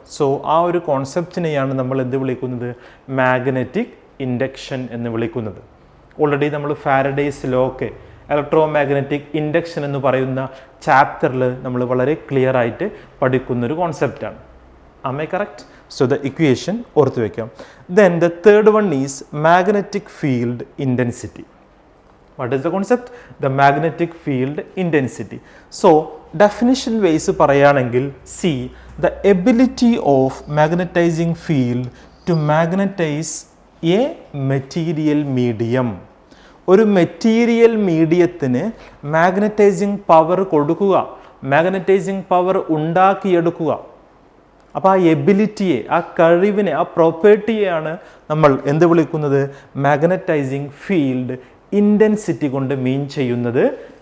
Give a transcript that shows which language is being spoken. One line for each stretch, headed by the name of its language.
Malayalam: So ആ ഒരു കോൺസെപ്റ്റിനെയാണ് നമ്മൾ എന്ത് വിളിക്കുന്നത്? മാഗ്നറ്റിക് ഇൻഡക്ഷൻ എന്ന് വിളിക്കുന്നത്. ഓൾറെഡി നമ്മൾ ഫാരഡേസ് ലോ ഒക്കെ
English: electromagnetic induction
Malayalam: എന്ന് പറയുന്ന ചാപ്റ്ററിൽ നമ്മൾ വളരെ ക്ലിയർ ആയിട്ട് പഠിക്കുന്നൊരു കോൺസെപ്റ്റാണ്.
English: am I correct? So the equation
Malayalam: ഓർത്ത് വയ്ക്കാം.
English: Then the third one is magnetic field intensity. What is the concept? The magnetic field intensity. So definition wise പറയുകയാണെങ്കിൽ, see, the ability of magnetizing field to magnetize a material medium.
Malayalam: ഒരു material മീഡിയത്തിന് magnetizing power കൊടുക്കുക, magnetizing power ഉണ്ടാക്കിയെടുക്കുക. അപ്പോൾ ആ എബിലിറ്റിയെ, ആ കഴിവിനെ, ആ പ്രോപ്പർട്ടിയെയാണ് നമ്മൾ എന്ത് വിളിക്കുന്നത്?
English: magnetizing field intensity
Malayalam: കൊണ്ട് മീൻ ചെയ്യുന്നത്.